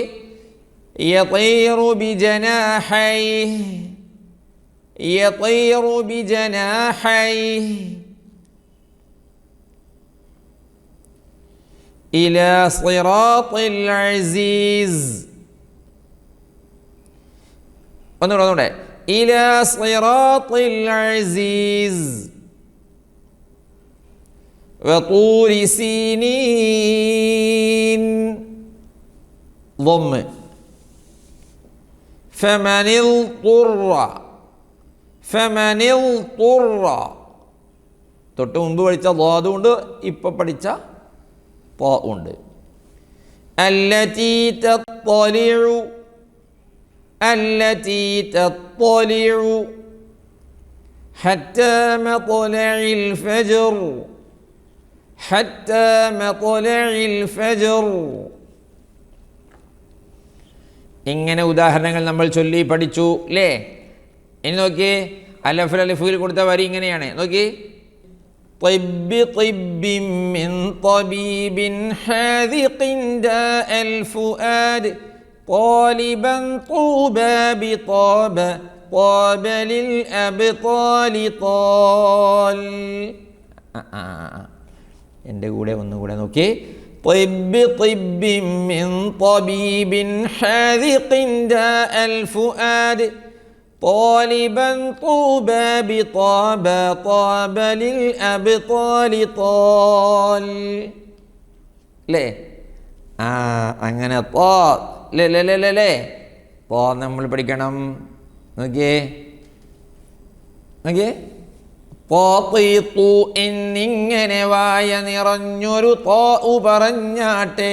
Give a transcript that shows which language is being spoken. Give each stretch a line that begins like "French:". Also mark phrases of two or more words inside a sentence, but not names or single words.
Arabic: يطير بجناحيه، يطير بجناحيه إلى صراط العزيز.
Malayalam: ഒന്നുകൂടെ.
Arabic: إلى صراط العزيز وطور سينين. ضم فمن اضطر
Malayalam: തൊട്ട് മുമ്പ് പഠിച്ച ളാദ് ഉണ്ട്, ഇപ്പം പഠിച്ച ത്വാ ഉണ്ട്.
Arabic: التي تطلع، التي تطلع حتى مطلع الفجر، حتى مطلع الفجر.
Malayalam: ഇങ്ങനെ ഉദാഹരണങ്ങൾ നമ്മൾ ചൊല്ലി പഠിച്ചു അല്ലേ? ഇനി നോക്കി, അലഫുൽ അലിഫുൽ കൊടുത്ത വരി ഇങ്ങനെയാണ്. നോക്കി.
Arabic: طب طب من طبيب حاذق داء الفؤاد طالبا طوبى بطاب طاب للأبطال طال.
Malayalam: എൻ്റെ കൂടെ ഒന്നുകൂടെ നോക്കി.
Arabic: طب طب من طبيب حاذق داء الفؤاد طالبا طوبى بطاب طاب للأبطال طال.
Malayalam: ലേ അങ്ങനെ തോ ലേ ലേ ലേ ലേ ലേ തോ നമ്മൾ പഠിക്കണം. നോക്കിയേ നോക്കിയേ. എന്നിങ്ങനെ വായ നിറഞ്ഞൊരു തോ പറഞ്ഞാട്ടെ.